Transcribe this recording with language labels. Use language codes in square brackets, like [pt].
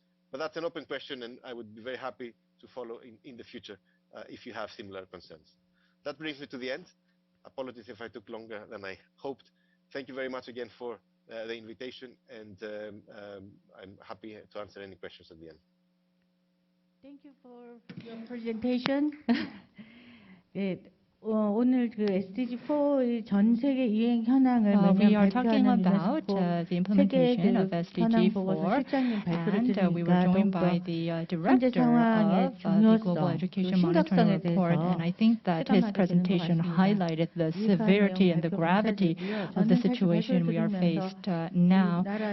[en] But that's an open question, and I would be very happy to follow in the future if you have similar concerns. That brings me to the end. Apologies if I took longer than I hoped. Thank you very much again for the invitation, and I'm happy to answer any questions at the end. Thank you for your presentation. [ko] 네, 오늘 그 SDG4의 전 세계 이행 현황을 [en] We are talking [ko] 발표하는 [en] about the implementation of SDG4, and we were joined by the director of the Global Education Monitoring Report, and I think that his presentation highlighted the severity and the gravity of the situation we are faced now.